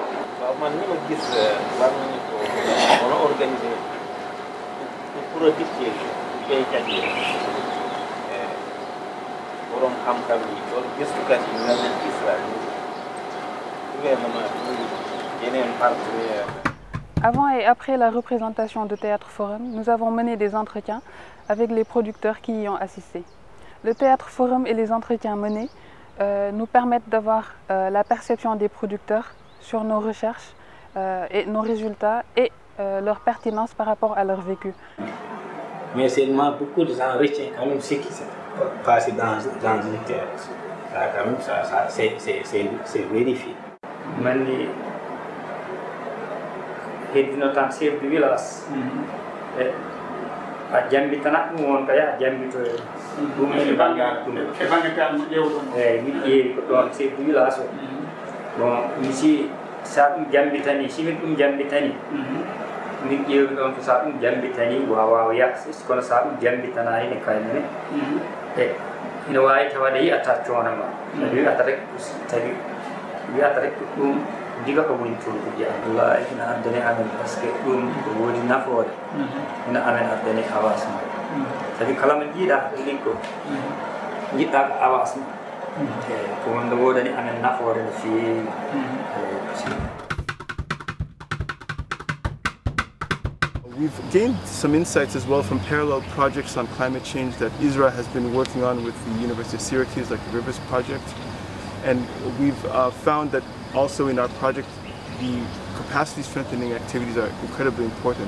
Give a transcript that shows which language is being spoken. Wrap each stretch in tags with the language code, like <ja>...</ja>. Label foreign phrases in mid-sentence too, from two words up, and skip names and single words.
<wo>waaw man ni ma gis war nañu ko mën a</wo> <fr>organiser pour producteur</fr> <wo>yi béykat yi borom xam-xam yi loolu gëstukat yi mel nañ gis</wo> <fr>la gouvernement</fr> <wo>bi yeneen partenaires.</wo> <fr>Avant et après la représentation de Théâtre Forum, nous avons mené des entretiens avec les producteurs qui y ont assisté. Le Théâtre Forum et les entretiens menés nous permettent d'avoir la perception des producteurs sur nos recherches et nos résultats et leur pertinence par rapport à leur vécu. Mais seulement beaucoup de gens retiennent quand même ce qui s'est passé dans une terre. Ça, quand même, c'est vérifié.</fr> <ff>heddino tan</ff> <fr>chef de village</fr> <ff>a jambitana ɗum won kaya a jambito ɗum e banggal ɗum e banggal tan ƴewɗon eyyi miɗo ƴeewi ko ɗon</ff> <fr>chef de village</fr> <ff>o bon mi si sa ɗum jambitani simin ɗum jambitani min ƴeewi ɗon ko sa ɗum jambitani wawa yahde kono sa ɗum jambitana ene kaynene e ina wawi tawade yiyata coono ma wiyata rek tawi wiyata rek ɗum diga ko woni toon ko jeeya wallahi ina addane amen</ff> <fr>par ce que</fr> <ff>ɗum ko woodi nafoore ina amen addane avancement sabi kala mo jiiɗa ɗo liggo jiɗɗa ko avancement eyyi ko wonde woodani amen nafoore no feewi</ff> <en>We've gained some insights as well from parallel projects on climate change that ISRA has been working on with the University of Syracuse, like the Rivers Project. And we've found that also in our project, the capacity strengthening activities are incredibly important.</en>